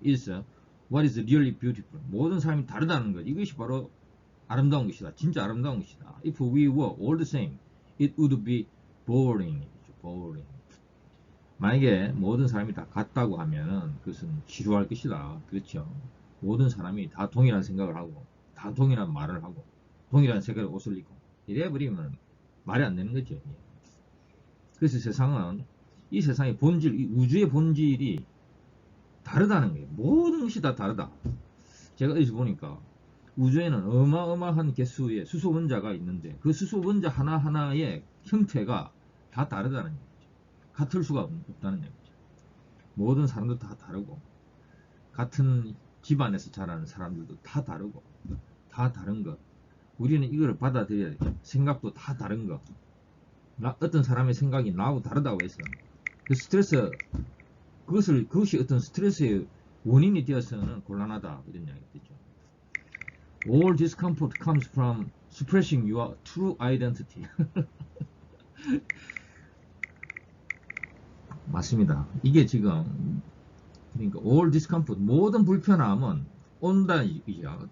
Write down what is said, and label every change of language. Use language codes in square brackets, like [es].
[en] is what is really beautiful. [ko] 모든 사람이 다르다는 것. 이것이 바로 아름다운 것이다. 진짜 아름다운 것이다. [en] If we were all the same, it would be boring. boring. [ko] 만약에 모든 사람이 다 같다고 하면은 그것은 지루할 것이다. 그렇죠. 모든 사람이 다 동일한 생각을 하고 다 동일한 말을 하고 동일한 색깔의 옷을 입고 이래버리면 말이 안 되는 거죠. 그래서 세상은 이 세상의 본질, 이 우주의 본질이 다르다는 거예요. 모든 것이 다 다르다. 제가 어디서 보니까 우주에는 어마어마한 개수의 수소 원자가 있는데 그 수소 원자 하나하나의 형태가 다 다르다는 얘기죠. 같을 수가 없다는 얘기죠. 모든 사람도 다 다르고 같은 집안에서 자라는 사람들도 다 다르고 다 다른 것. 우리는 이걸 받아들여야 돼요. 생각도 다 다른 것. 어떤 사람의 생각이 나하고 다르다고 해서 그 스트레스 그것이 어떤 스트레스의 원인이 되어서는 곤란하다 이런 이야기가 되죠. [en] All discomfort comes from suppressing your true identity. [ko] 맞습니다. 이게 지금 그러니까 [en] all discomfort [ko] 모든 불편함은 온다 이죠.